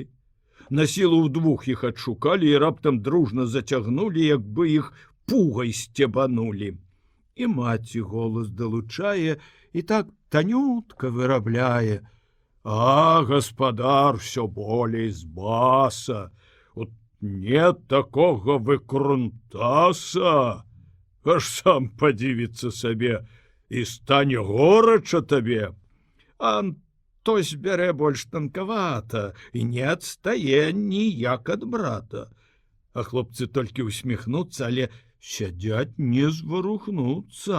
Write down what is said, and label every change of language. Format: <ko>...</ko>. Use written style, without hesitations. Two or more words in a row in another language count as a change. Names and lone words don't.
<be>На сілу ўдвух іх адшукалі і раптам дружна зацягнулі, як бы іх пугай сцебанулі. І маці голас далучае, і так танютка вырабляе. А гаспадар всё болей з баса. От нет такога выкрунтаса. Аж сам падзівіцца сабе, і стане горача табе. Анто збярэ больш танкавата і не адстае ніяк ад брата. А хлопцы толькі усміхнуцца, але сядзяць не зварухнуцца.</be>